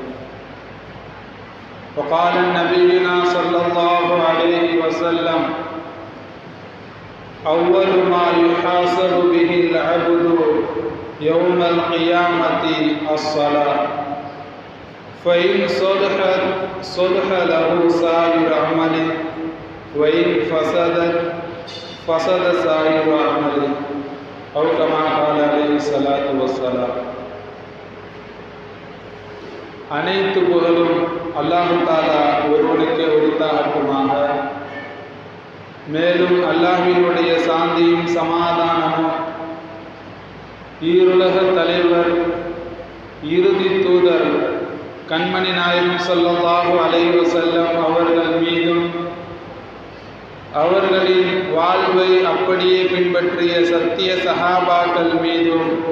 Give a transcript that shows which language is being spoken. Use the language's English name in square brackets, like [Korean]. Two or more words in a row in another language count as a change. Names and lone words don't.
[Arabic] وقال نبينا صلى الله عليه وسلم: أول ما يحاسب به العبد يوم القيامة الصلاة، فإن صلح له سائر عمله، وإن فسد سائر عمله، أو كما قال عليه الصلاة والسلام. [Tamil] அனைத்து புகழும் [Arabic] الله تعالى [Tamil] ஒருவனுக்கே உரித்தாகட்டுமாக. மேலும் அல்லாஹ்வினுடைய சாந்தியும் சமாதானமும் ஈருலக தலைவர் இறுதி தூதர் கண்மணி நாயகம் [Arabic] صلى الله عليه وسلم [Tamil] அவர்கள் மீதும், அவர்களின் வாழ்வை அப்படியே பின்பற்றிய சத்திய சஹாபாக்கள் மீதும்,